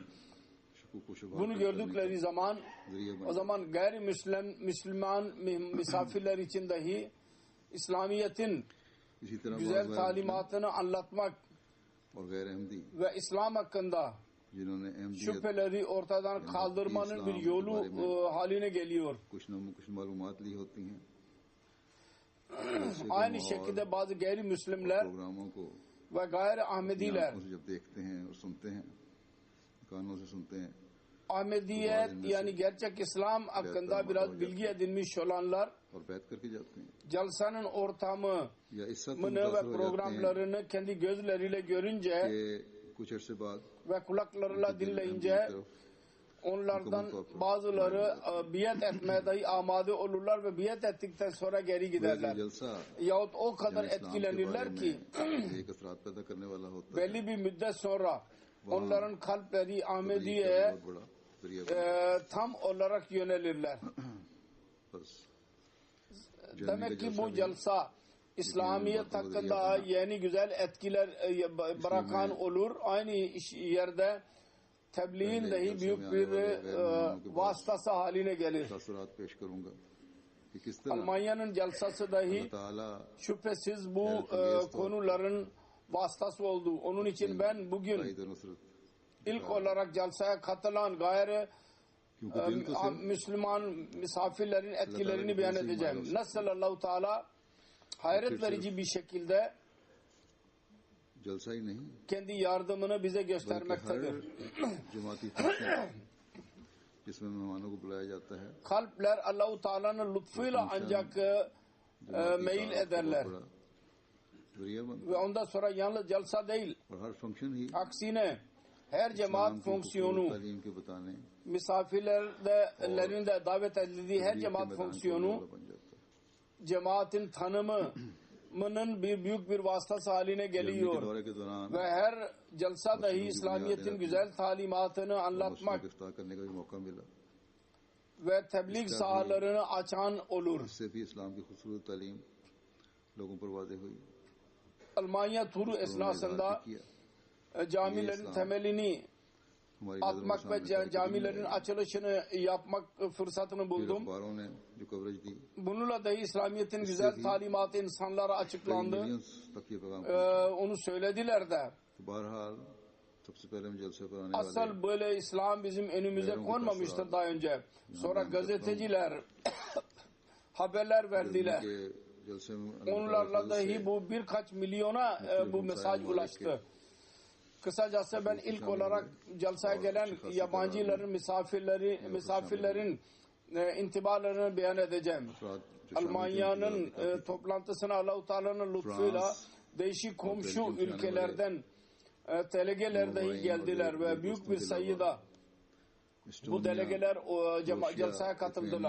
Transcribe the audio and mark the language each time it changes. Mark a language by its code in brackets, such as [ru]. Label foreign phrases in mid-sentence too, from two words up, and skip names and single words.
[tr] Bunu gördükleri zaman o zaman Müslüman misafirler için dahi İslamiyet'in güzel talimatını anlatmak ve İslam hakkında şüpheleri ortadan kaldırmanın bir yolu haline geliyor. [ur] جلسے کا [tr] Aynı [ur] माहौल [tr] şekilde bazı gayrimüslimler [ur] پروگراموں کو [tr] ve gayri Ahmediler [ur] آنکھوں سے جب دیکھتے ہیں اور سنتے ہیں، کانوں سے سنتے ہیں, [tr] Ahmediyet yani gerçek İslam hakkında biraz bilgi edinmiş olanlar [ur] اور بیعت کرکے جاتے ہیں, [tr] jalsanın ortamını [ur] یا اس حد تک [tr] ve [ur] متاثر ہو جاتے ہیں [tr] programlarını kendi gözleriyle görünce [ur] کہ کچھ عرصے بعد [tr] ve kulaklarıyla [ur] दिल [tr] dinleyince [ur] احمدی کی طرف [tr] onlardan bazıları biat etmeye dahi amade olurlar ve biat ettikten sonra geri [ur] वह [tr] giderler. [ur] जलसा [tr] Yahut o kadar [ur] جہاں اسلام کے [tr] etkilenirler [ur] बारे [tr] ki [ur] میں ایک اثرات پیدا کرنے والا ہوتا ہے, [tr] belli bir müddet sonra onların kalpleri [ur] تبلیغ کا [tr] Ahmediye'ye [ur] بہت بڑا ذریعہ [tr] tam olarak yönelirler. [ur] बस [tr] Demek ki bu jalsa İslamiyet hakkında yeni güzel etkiler bırakan olur. Aynı yerde tebliğin dahi büyük bir vasıtası haline gelir. [ur] تاثرات پیش کروں گا کہ کس طرح [tr] Almanya'nın jalsası dahi [ur] اللہ تعالیٰ [tr] şüphesiz bu konuların vasıtası oldu. Onun için ben bugün [ur] تائید اور نصرت, [tr] ilk olarak jalsaya katılan gayri [ur] کیونکہ دل تو صرف [tr] Müslüman misafirlerin etkilerini beyan edeceğim. Nasıl Allah-u Teala hayret verici bir şekilde [ur] جلسہ ہی نہیں [tr] kendi yardımını bize [ur] بلکہ ہر [tr] göstermektedir. [ur] جماعتی فنکشن جس میں مہمانوں کو بلایا جاتا ہے, [tr] Kalpler Allah-u Teala'nın lütfuyla ancak [ur] जमाती [tr] meyil [ur] का [tr] ederler. [ur] بہت بڑا ذریعہ بنتا [tr] Ve ondan sonra yalnız jalsa değil, [ur] ہے۔ اور ہر فنکشن ہی [tr] aksine her cemaat [ur] اسلام کی [tr] fonksiyonu, [ur] خوبصورت تعلیم کے بتانے [tr] misafirlerin de davet edildiği her [ur] تبلیغ کے [tr] cemaat [ur] میدان کو [tr] fonksiyonu [ur] بن جاتا ہے. [tr] cemaatin tanımının büyük bir vasıtası haline [ur] گرمی کے [tr] geliyor. [ur] دورے کے دوران [tr] Ve her jalsa dahi İslamiyet'in güzel talimatını anlatmak [ur] گرفتار کرنے کا بھی موقع ملا. [tr] ve tebliğ sahalarını açan olur. [ur] اس سے بھی اسلام کی خوبصورت تعلیم لوگوں پر واضح ہوئی. [tr] Almanya turu [ur] उन्होंने [tr] esnasında [ur] اظہار کیا, [tr] camilerin temelini [ur] ہماری نظروں [tr] atmak [ur] के [tr] ve [ur] सामने [tr] camilerin açılışını yapmak fırsatını [ur] फिर [tr] buldum. [ur] اخباروں نے جو کوریج دی, [tr] Bununla dahi İslamiyet'in güzel talimatı insanlara [ur] कई [tr] açıklandı. [ur] ملینز تک یہ پیغام [tr] Onu söylediler de. [ur] تو بہرحال سب سے پہلے ہم جلسے پر آنے والے [tr] Asıl böyle İslam bizim önümüze konmamıştır daha önce. Sonra gazeteciler haberler verdiler. [ur] کے جلسے میں [tr] Onlarla dahi bu birkaç milyona bu mesaj ulaştı. Kısacası ben ilk olarak jalsaya gelen yabancıların misafirlerin intibalarını beyan edeceğim. Almanya'nın toplantısına Allah-u Teala'nın lütfuyla değişik komşu ülkelerden delegeler dahi geldiler ve büyük bir sayıda bu delegeler jalsaya katıldılar.